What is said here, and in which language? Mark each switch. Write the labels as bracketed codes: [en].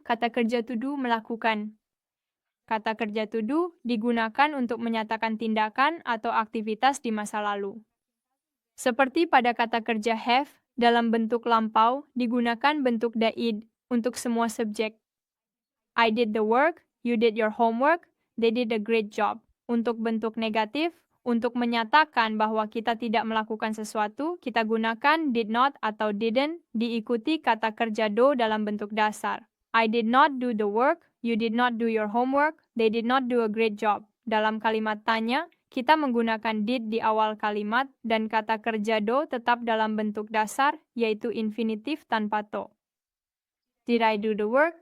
[id] Kata kerja to do melakukan. Kata kerja to do digunakan untuk menyatakan tindakan atau aktivitas di masa lalu. Seperti pada kata kerja have, dalam bentuk lampau digunakan bentuk da'id untuk semua subjek. [en] I did the work, you did your homework, they did a great job. [id] Untuk bentuk negatif, untuk menyatakan bahwa kita tidak melakukan sesuatu, kita gunakan did not atau didn't diikuti kata kerja do dalam bentuk dasar. [en] I did not do the work, you did not do your homework, they did not do a great job. [id] Dalam kalimat tanya, kita menggunakan did di awal kalimat dan kata kerja do tetap dalam bentuk dasar, yaitu infinitif tanpa to. [en] Did I do the work?